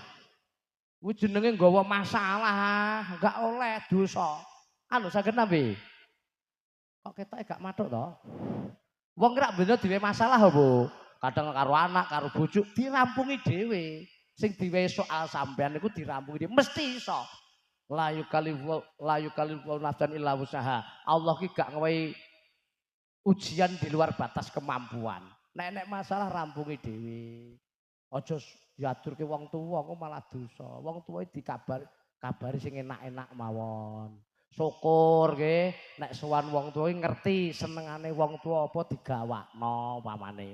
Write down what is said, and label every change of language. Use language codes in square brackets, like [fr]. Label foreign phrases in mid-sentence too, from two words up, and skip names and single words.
[jv] Kuwi jenenge nggawa masalah, enggak oleh dosa. Anu saged nabi. Kok ketoke gak matuk to? Wong rak bener duwe masalah Bu. Kadang karo anak, karo bojo dirampungi dhewe. Sing diwehi soal sampean niku dirampungi dhewe mesti iso. [ar] لا يكلف نفسا إلا وسعها. [jv] Allah ki gak ngewehi ujian [id] di luar batas kemampuan. [jv] Nek masalah rampungi dhewe. Aja diaturke wong tuwa kok malah dosa. Wong tuwa kabari sing enak-enak mawon. Syukur nggih nek sowan wong tuwa ngerti senengane wong tuwa apa digawakno pamane.